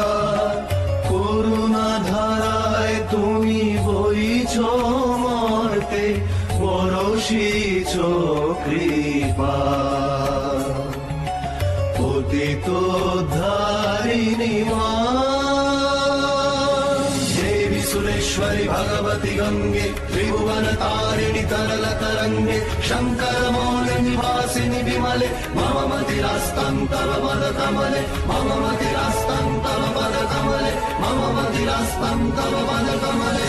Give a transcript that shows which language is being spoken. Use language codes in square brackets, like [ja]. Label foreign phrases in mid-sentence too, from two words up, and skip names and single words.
[bn] করুণা ধারায় তুমি বইছ মর্তে, বরশিছ কৃপা। পতিত ধারিণী মা, [sa] দেवी सुरेश्वरी भगवती गंगे, त्रिभुवन तारिणी तरल तरंगे, शंकर मौल निवासिनी विमले, मम मतिरास्तं तव पद कमले, मम मतिरास्तं तव पद कमले, मम मतिरास्तं तव पद कमले।